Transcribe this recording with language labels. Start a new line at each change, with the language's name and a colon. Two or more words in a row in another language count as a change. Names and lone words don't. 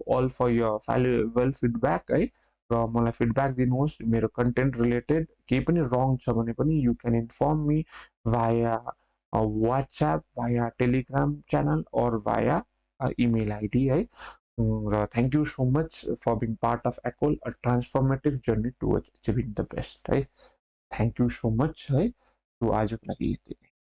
English: all for your valuable feedback
Nepali: है र मलाई फिडब्याक दिनुहोस् मेरो कन्टेन्ट रिलेटेड केही पनि रङ छ भने पनि
English: you can inform me via WhatsApp via Telegram channel or via email ID
Nepali: है र
English: thank you so much for being part of a cool a transformative journey towards achieving the best है thank you so much
Nepali: है तो आजको लागि यति